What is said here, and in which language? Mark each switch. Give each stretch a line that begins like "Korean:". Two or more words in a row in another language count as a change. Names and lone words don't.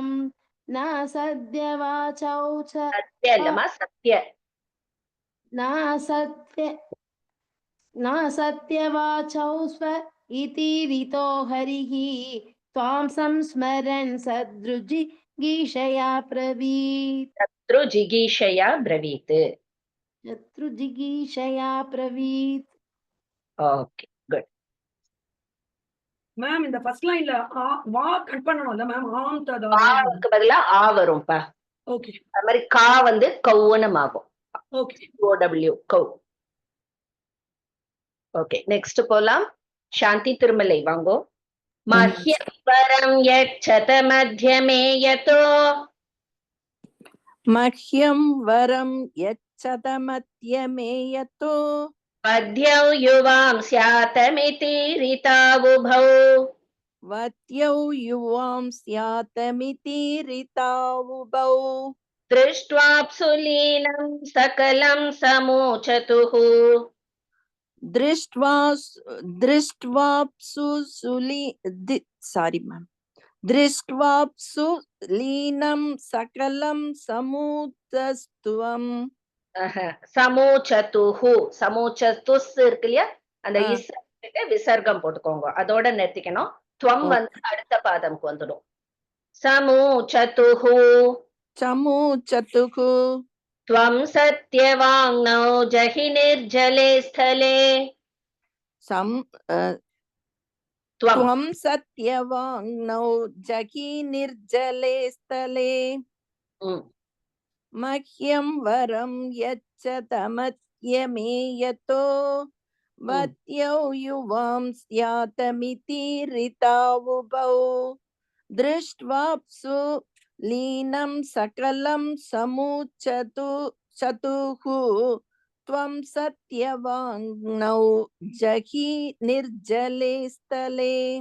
Sanskrit: न सद्यवाचौ न सत्यवाचौ स्व इति रितो हरिः. त्वां संस्मरन् शत्रुजिगीषया ब्रवीत्. शत्रुजिगीषया ब्रवीत्. शत्रुजिगीषया ब्रवीत्.
English: Okay, good.
Tamil: மேம் இந்த
English: first lineல
Tamil: வா கட் பண்ணனும்ல மேம், ஆம் ததா ஆவுக்கு பதிலா ஆ வரும்பா. ஓகே. அது மாதிரி கா வந்து கௌன்னு ஆகும். ஓகே. OW கௌ. ஓகே, நெக்ஸ்ட் போலாம்.
Sanskrit: சாந்தி திருமலை வாங்கோ. मह्यं वरं यच्छत मध्यमे यतो. मह्यं वरं यच्छत मध्यमे यतो. वद्यौ युवां स्यातमिति ऋतावुभौ. वद्यौ युवां स्यातमिति ऋतावुभौ. दृष्ट्वाप्सु लीनं सकलं समोचतुः. दृष्ट्वाप्सु लीनं सकलं समुतस्त्वम्.
Tamil: சமோச்சதுஹு, சமோச்சதுஸ் இருக்கு இல்லையா, அந்த இஸ் விசர்க்கம் போட்டுக்கோங்க, அதோட நிறுத்திக்கணும். துவம் வந்து அடுத்த பாதம்க்கு வந்துடும். சமோச்சதுஹு. சமோச்சதுஹு.
Sanskrit: त्वं सत्यवाङ्नौ जहि निर्जले स्थले त्वं सत्यवाङ्नौ जहि निर्जले स्थले मह्यं वरं यच्चतमत्यमे यतो वत्यौ युवां स्यातमिति ऋतावुभौ दृष्ट्वाप्सु लीनं सकलं समुचतुः त्वं सत्यवाङ्नौ जहि निर्जले स्थले